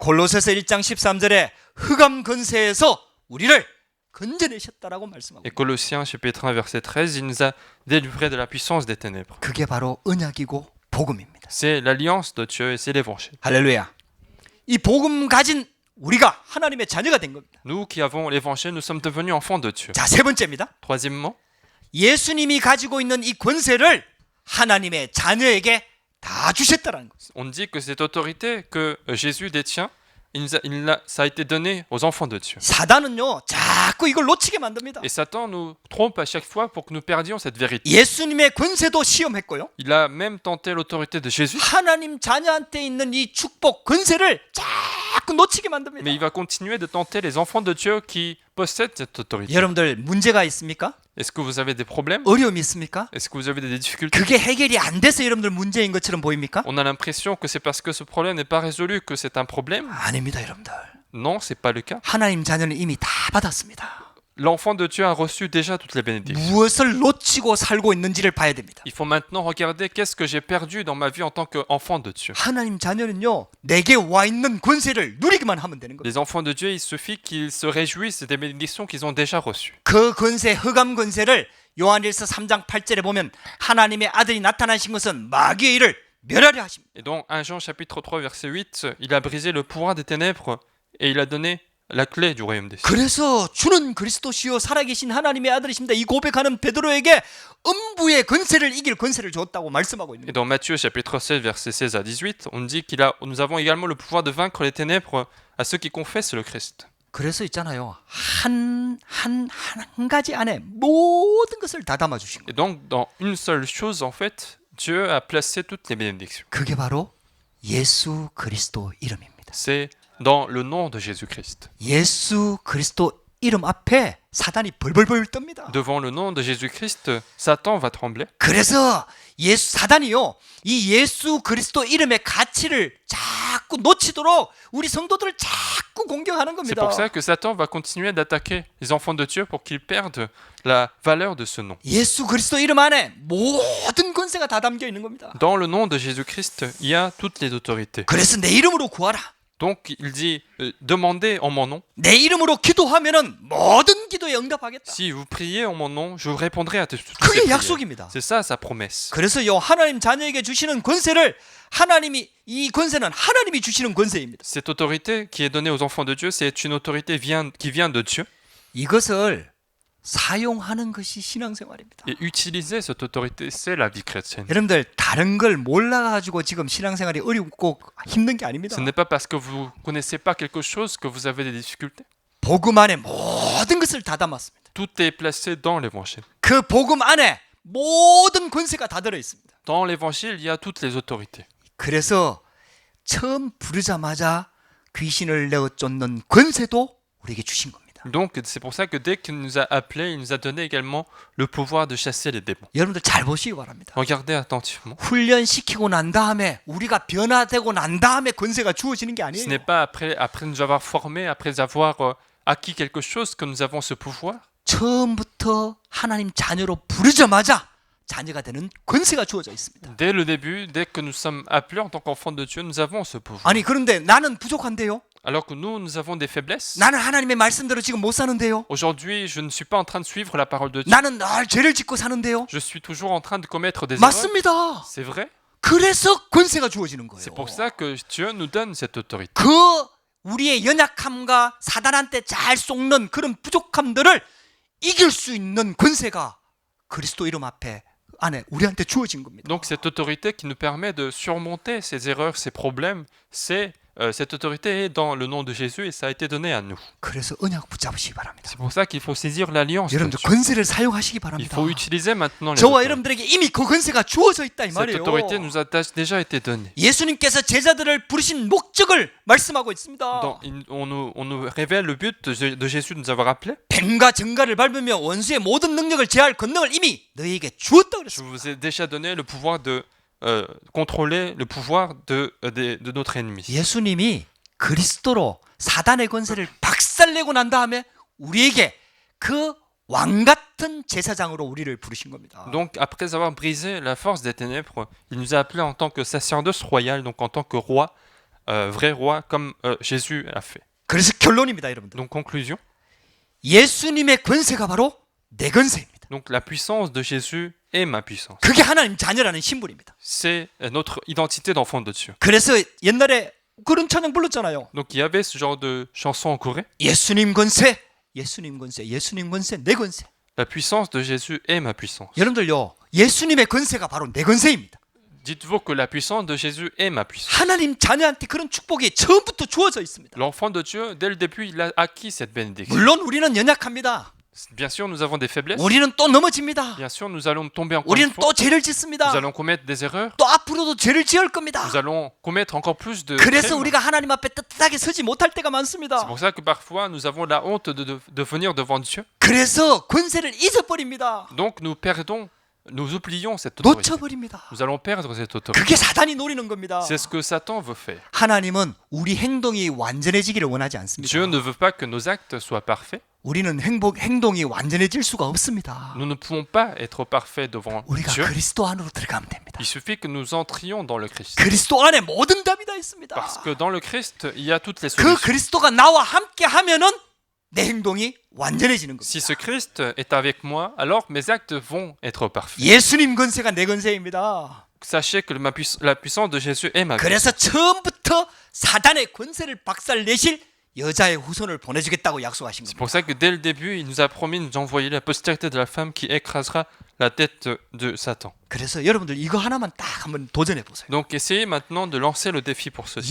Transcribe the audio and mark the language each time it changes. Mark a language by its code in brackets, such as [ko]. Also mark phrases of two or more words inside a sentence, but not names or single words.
[ko] 골로새서 1장 13절에 흑암 권세에서 우리를 건져내셨다라고 말씀하고 [fr] Et Colossiens chapitre 1 verset 13, il nous a délivrés de la puissance des ténèbres. [ko] 그게 바로 언약이고 복음입니다. [fr] C'est l'alliance de Dieu et c'est l'évangile. [ko] 할렐루야. 이 복음 가진 우리가 하나님의 자녀가 된 겁니다. [fr] Nous qui avons l'évangile, nous sommes devenus enfants de Dieu. [ko] 자, 세 번째입니다. [fr] Troisièmement, [ko] 예수님이 가지고 있는 이 권세를 하나님의 자녀에게 다 주셨다라는 것. [fr] on dit que cette autorité que Jésus détient, ça a été donné aux enfants de Dieu. [ko] 사단은요, 자꾸 이걸 놓치게 만듭니다. [fr] Et Satan nous trompe à chaque fois pour que nous perdions cette vérité. [ko] 예수님의 권세도 시험했고요. [fr] Il a même tenté l'autorité de Jésus, [ko] 하나님 자녀한테 있는 이 축복 권세를 자꾸 놓치게 만듭니다. [fr] mais il va continuer de tenter les enfants de Dieu qui possèdent cette autorité. [ko] 여러분들 문제가 있습니까? [fr] Est-ce que vous avez des problèmes? [ko] 어려움이 있습니까? [fr] Est-ce que vous avez des difficultés? [ko] 그게 해결이 안 돼서 여러분들 문제인 것처럼 보입니까? [fr] On a l'impression que c'est parce que ce problème n'est pas résolu que c'est un problème. [ko] 아닙니다, 여러분들. [fr] Non, c'est pas le cas. [ko] 하나님 자녀는 이미 다 받았습니다. [fr] L'enfant de Dieu a reçu déjà toutes les bénédictions. [ko] 무엇을 놓치고 살고 있는지를 봐야 됩니다. [fr] Il faut maintenant regarder qu'est-ce que j'ai perdu dans ma vie en tant qu'enfant de Dieu. [ko] 하나님 자녀는요, 내게 와 있는 권세를 누리기만 하면 되는 거예요. [fr] Les enfants de Dieu, il suffit qu'ils se réjouissent des bénédictions qu'ils ont déjà reçues. [ko] 그 권세, 흑암 권세를 요한일서 3장 8절에 보면 하나님의 아들이 나타나신 것은 마귀의 일을 멸하려 하십니다. [fr] Et dans 1 Jean chapitre 3 verset 8, il a brisé le pouvoir des ténèbres et il a donné la clé du royaume des cieux. [ko] 그래서 주는 그리스도시요 살아계신 하나님의 아들이십니다. 이 고백하는 베드로에게 음부의 권세를 이길 권세를 줬다고 말씀하고 있는 [fr] Et [ko] 거예요. [fr] dans Matthieu chapitre 16 verset 16 à 18, on dit nous avons également le pouvoir de vaincre les ténèbres à ceux qui confessent le Christ. [ko] 그래서 있잖아요. 한 가지 안에 모든 것을 다 담아 주신 거예요. [fr] Et donc dans une seule chose en fait, Dieu a placé toutes les bénédictions. [ko] 그게 바로 예수 그리스도 이름입니다. [fr] C'est dans le nom de Jésus-Christ. [ko] 예수 그리스도 이름 앞에 사단이 벌벌벌 뜹니다. [fr] Devant le nom de Jésus-Christ, Satan va trembler. [ko] 그래서 사단이요, 이 예수 그리스도 이름의 가치를 자꾸 놓치도록 우리 성도들을 자꾸 공격하는 [fr] C'est [ko] 겁니다. [fr] pour ça que Satan va continuer d'attaquer les enfants de Dieu pour qu'ils perdent la valeur de ce nom. [ko] 예수 그리스도 이름 안에 모든 권세가 다 담겨 있는 겁니다. [fr] Dans le nom de Jésus-Christ, il y a toutes les autorités. [ko] 그래서 내 이름으로 구하라. [fr] Donc il dit, demandez en mon nom. [ko] 내 이름으로 기도하면은 모든 기도에 응답하겠다. [fr] Si vous priez en mon nom, je vous répondrai à toutes ces [ko] 그게 [fr] prières. [ko] 약속입니다. [fr] C'est ça sa promesse. [ko] 그래서요, 하나님 자녀에게 주시는 권세를 이 권세는 하나님이 주시는 권세입니다. [fr] Cette autorité qui est donnée aux enfants de Dieu, c'est une autorité qui vient de Dieu. [ko] 이것을 사용하는 것이 신앙생활입니다. [fr] Et utiliser cette autorité, c'est la vie chrétienne. [ko] 여러분들 다른 걸 몰라가지고 지금 신앙생활이 어렵고 힘든 게 아닙니다. [fr] Ce n'est pas parce que vous ne connaissez pas quelque chose que vous avez des difficultés. [ko] 복음 안에 모든 것을 다 담았습니다. [fr] Tout est placé dans l'évangile. [ko] 그 복음 안에 모든 권세가 다 들어 있습니다. [fr] Dans l'évangile, il y a toutes les autorités. [ko] 그래서 처음 부르자마자 귀신을 내어 쫓는 권세도 우리에게 주신 겁니다. [fr] Donc, c'est pour ça que dès qu'il nous a appelés, il nous a donné également le pouvoir de chasser les démons. [ko] 여러분들 잘 보시기 바랍니다. [fr] Regardez attentivement. [ko] 훈련시키고 난 다음에 우리가 변화되고 난 다음에 권세가 주어지는 게 [fr] Ce [ko] 아니에요. [fr] n'est pas après nous avoir formés, après avoir acquis quelque chose que nous avons ce pouvoir. [ko] 처음부터 하나님 자녀로 부르자마자 자녀가 되는 권세가 주어져 있습니다. [fr] Dès le début, dès que nous sommes appelés en tant qu'enfants de Dieu, nous avons ce pouvoir. [ko] 아니 그런데 나는 부족한데요. [fr] Alors que nous avons des faiblesses. [ko] 나는 하나님의 말씀대로 지금 못 사는데요. [fr] Aujourd'hui, je ne suis pas en train de suivre la parole de Dieu. [ko] 나는 늘 죄를 짓고 사는데요. [fr] Je suis toujours en train de commettre des erreurs. [ko] 맞습니다. [fr] C'est vrai. [ko] 그래서 권세가 주어지는 거예요. [fr] C'est pour ça que Dieu nous donne cette autorité. [ko] 그 우리의 연약함과 사단한테 잘 속는 그런 부족함들을 이길 수 있는 권세가 그리스도 이름 앞에 안에 우리한테 주어진 겁니다. [fr] Donc cette autorité qui nous permet de surmonter ces erreurs, ces problèmes, cette autorité est dans le nom de Jésus et ça a été donné à nous. [ko] 그래서 언약 붙잡으시기 바랍니다. [fr] C'est pour ça qu'il faut saisir l'alliance. de [ko] 여러분들 [fr] Dieu. [ko] 권세를 사용하시기 [fr] Il [ko] 바랍니다. [fr] faut utiliser maintenant les [ko] 저와 [fr] autorités. [ko] 여러분들에게 이미 그 권세가 주어져 있다 이 [fr] Cette [ko] 말이에요. [fr] autorité nous a déjà été donnée. [ko] 예수님께서 제자들을 부르신 목적을 말씀하고 있습니다. [fr] On nous révèle le but de Jésus de nous avoir appelés. [ko] 뱀과 정갈을 밟으며 원수의 모든 능력을 제할 권능을 이미 너희에게 주었다 [fr] Je [ko] 그랬습니다. [fr] vous ai déjà donné le pouvoir de contrôler le pouvoir de notre ennemi. [ko] 예수님이 그리스도로 사단의 권세를 박살내고 난 다음에 우리에게 그 왕 같은 제사장으로 우리를 부르신 겁니다. [fr] Donc, après avoir brisé la force des ténèbres, il nous a appelés en tant que sacerdoce royale, donc en tant que roi, vrai roi, comme Jésus a fait. [ko] 그래서 결론입니다, 여러분들. [fr] Donc, conclusion. [ko] 예수님의 권세가 바로 내 권세입니다. [fr] Donc, la puissance de Jésus est ma puissance. [ko] 그게 하나님 자녀라는 신분입니다. [fr] C'est notre identité d'enfant de Dieu. [ko] 그래서 옛날에 그런 찬양 불렀잖아요. [fr] Donc, il y avait ce genre de chanson en Corée. [ko] 예수님 권세, 예수님 권세, 예수님 권세, 내 권세. [fr] La puissance de Jésus est ma puissance. [ko] 여러분들요, 예수님의 권세가 바로 내 권세입니다. [fr] Dites-vous que la puissance de Jésus est ma puissance. [ko] 하나님 자녀한테 그런 축복이 처음부터 주어져 있습니다. [fr] L'enfant de Dieu, dès le début, il a acquis cette bénédiction. [ko] 물론 우리는 연약합니다. [fr] Bien sûr, nous avons des faiblesses. [ko] 우리는 또 넘어집니다. [fr] Bien sûr, nous allons tomber encore une [ko] 우리는 [fr] fois. [ko] 또 죄를 [fr] Nous [ko] 짓습니다. [fr] allons commettre des erreurs. [ko] 또 앞으로도 죄를 지을 겁니다. [fr] Nous allons commettre encore plus de [ko] 그래서 [fr] crimes. [ko] 우리가 하나님 앞에 떳떳하게 서지 못할 때가 많습니다. [fr] C'est pour ça que parfois nous avons la honte de venir devant Dieu. [ko] 그래서 권세를 잊어버립니다. [fr] Donc nous perdons, nous oublions cette autorité. [ko] 놓쳐버립니다. [fr] Nous allons perdre cette autorité. [ko] 그게 사단이 노리는 겁니다. [fr] C'est ce que Satan veut faire. [ko] 하나님은 우리 행동이 완전해지기를 원하지 않습니다. [fr] Dieu ne veut pas que nos actes soient parfaits. [ko] 우리는 행동이 완전해질 수가 없습니다. [fr] Nous ne pouvons pas être parfaits devant [ko] 우리가 [fr] Dieu. [ko] 그리스도 안으로 들어가면 됩니다. [fr] Il suffit que nous entrions dans le Christ. [ko] 그리스도 안에 모든 답이 다 있습니다. [fr] Parce que dans le Christ, il y a toutes les [ko] 그 [fr] solutions. [ko] 그리스도가 나와 함께 하면은 내 행동이 완전해지는 겁니다. [fr] Si ce Christ est avec moi, alors mes actes vont être parfaits. [ko] 예수님 권세가 내 권세입니다. [fr] Sachez que la puissance de Jésus est ma puissance. [ko] 그래서 처음부터 사단의 권세를 박살내실 여자의 후손을 보내주겠다고 약속하신 [fr] C'est [ko] 겁니다. [fr] pour ça que dès le début, il nous a promis de nous envoyer la postérité de la femme qui écrasera la tête de Satan. [ko] 그래서 여러분들 이거 하나만 딱 한번 도전해 보세요. [fr] Donc essayez maintenant de lancer le défi pour ceci.